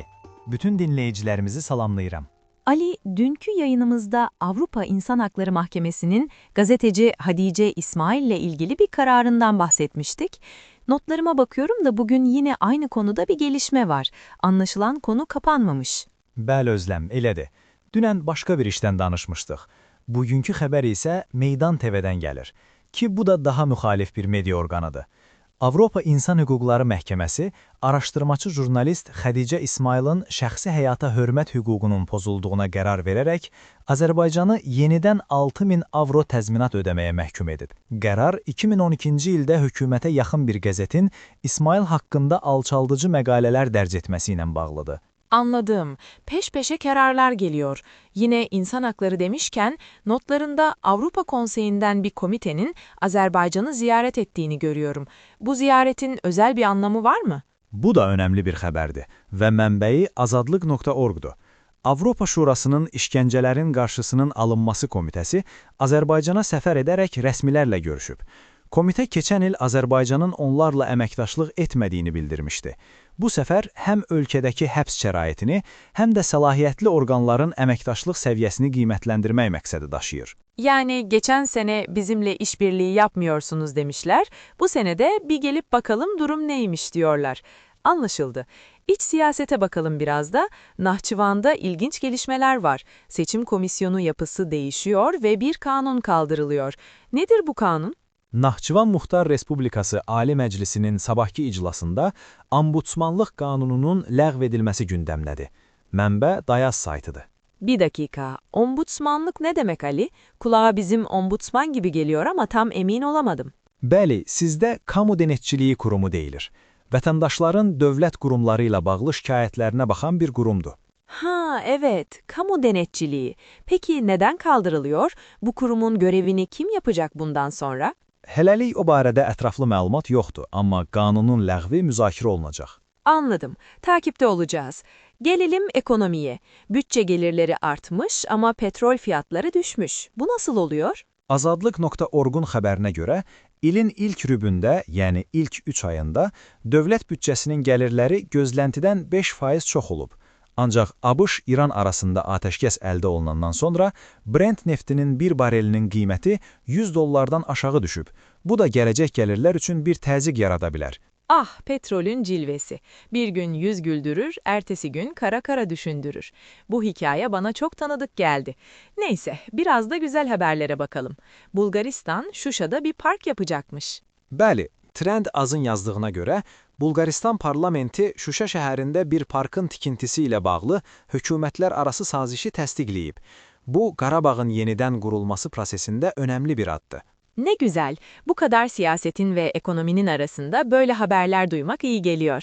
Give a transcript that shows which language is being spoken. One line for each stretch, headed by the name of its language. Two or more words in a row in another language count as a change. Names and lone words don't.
Turkish: Bütün dinleyicilerimizi salamlayıram. Ali, dünkü yayınımızda Avrupa İnsan Hakları Mahkemesi'nin gazeteci Hatice İsmail ile ilgili bir kararından bahsetmiştik. Notlarıma bakıyorum da bugün yine aynı konuda bir gelişme var. Anlaşılan konu kapanmamış.
Azerbaijani: Bəli Özlem, elədir. Dünən başqa bir işdən danışmışdıq. Bugünkü xəbər isə Meydan TV-dən gəlir. Ki bu da daha müxalif bir media orqanıdır. Avropa İnsan Hüquqları Məhkəməsi, araşdırmacı jurnalist Xədicə İsmailin şəxsi həyata hörmət hüququnun pozulduğuna qərar verərək, Azərbaycanı yenidən 6.000 avro təzminat ödəməyə məhkum edib. Qərar 2012-ci ildə hökumətə yaxın bir qəzetin İsmail haqqında alçaldıcı məqalələr dərc etməsi ilə bağlıdır.
Turkish: Anladım. Peş peşe kararlar geliyor. Yine insan hakları demişken notlarında Avrupa Konseyi'nden bir komitenin Azerbaycan'ı ziyaret ettiğini görüyorum. Bu ziyaretin özel bir anlamı var mı?
Azerbaijani: Bu da önəmli bir xəbərdir və mənbəyi azadlıq.org-dur. Avropa Şurasının işgəncələrin qarşısının alınması komitəsi Azərbaycana səfər edərək rəsmilərlə görüşüb. Komitə keçən il Azərbaycanın onlarla əməkdaşlıq etmədiyini bildirmişdi. Bu səfər həm ölkədəki həbs şəraitini, həm də səlahiyyətli orqanların əməkdaşlıq səviyyəsini qiymətləndirmək məqsədi daşıyır.
Turkish: Yani geçen sene bizimle işbirliği yapmıyorsunuz demişler. Bu sene de bir gelip bakalım durum neymiş diyorlar. Anlaşıldı. İç siyasete bakalım biraz da. Nahçıvan'da ilginç gelişmeler var. Seçim komisyonu yapısı değişiyor ve bir kanun kaldırılıyor. Nedir bu kanun?
Azerbaijani: Nahçıvan Muxtar Respublikası Ali Məclisinin sabahki iclasında Ombudsmanlıq qanununun ləğv edilməsi gündəmdədir. Mənbə Dayaz saytıdır.
Turkish: Bir dakika. Ombudsmanlık ne demek Ali? Kulağa bizim ombudsman gibi geliyor ama tam emin olamadım.
Azerbaijani: Bəli, sizdə Kamu Denetçiliyi Kurumu deyilir. Vətəndaşların dövlət qurumları ilə bağlı şikayətlərinə baxan bir qurumdur.
Turkish: Ha, evet. Kamu denetçiliği. Peki neden kaldırılıyor? Bu kurumun görevini kim yapacak bundan sonra?
Azerbaijani: Hələlik o barədə ətraflı məlumat yoxdur, amma qanunun ləğvi müzakirə olunacaq.
Turkish: Anladım. Takipte olacağız. Gelelim ekonomiye. Bütçe gelirleri artmış ama petrol fiyatları düşmüş. Bu nasıl oluyor?
Azerbaijani: Azadlıq.org-un xəbərinə görə, ilin ilk rübündə, yəni ilk 3 ayında, dövlət bütçəsinin gəlirləri gözləntidən 5% çox olub. Ancaq ABŞ-İran arasında atəşkəs əldə olunandan sonra Brent neftinin bir barelinin qiyməti $100 aşağı düşüb. Bu da gələcək gəlirlər üçün bir təzyiq yarada bilər. Ah,
Turkish: petrolün cilvesi. Bir gün yüz güldürür, ertesi gün kara kara düşündürür. Bu hikaye bana çok tanıdık geldi. Neyse, biraz da güzel haberlere bakalım. Bulgaristan, Şuşa'da bir park yapacakmış.
Azerbaijani: Bəli, Trend Az'ın yazdığına görə, Bulqaristan parlamenti Şuşa şəhərində bir parkın tikintisi ilə bağlı hökumətlər arası sazişi təsdiqləyib. Bu, Qarabağın yenidən qurulması prosesində önəmli bir addır.
Turkish: Ne güzel. Bu kadar siyasetin ve ekonominin arasında böyle haberler duymak iyi geliyor.